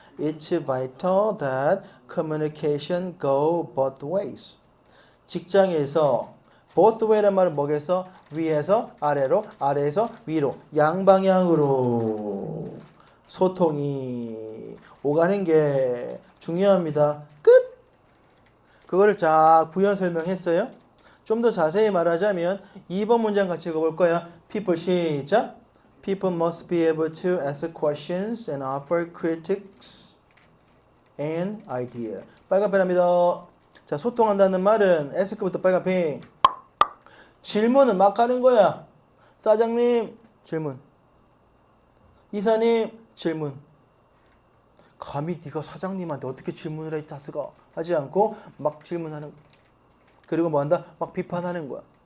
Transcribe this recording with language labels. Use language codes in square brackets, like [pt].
[en] It's vital that communication go both ways. [ko] 직장에서 both way란 말은 뭐겠어? 위에서 아래로, 아래에서 위로, 양방향으로 소통이 오가는 게 중요합니다. 끝! 그거를 쫙 부연 설명했어요. 좀 더 자세히 말하자면 2번 문장 같이 읽어볼 거야. People 시작. [en] People must be able to ask questions and offer critics and idea. [ko] 빨간 펜입니다. 자, 소통한다는 말은 ask부터 빨간 펜. 질문은 막 하는 거야. 사장님 질문. 이사님 질문. 감히 네가 사장님한테 어떻게 질문을 해 자스가 하지 않고 막 질문하는 거야. 그리고 뭐 한다? 막 비판하는 거야.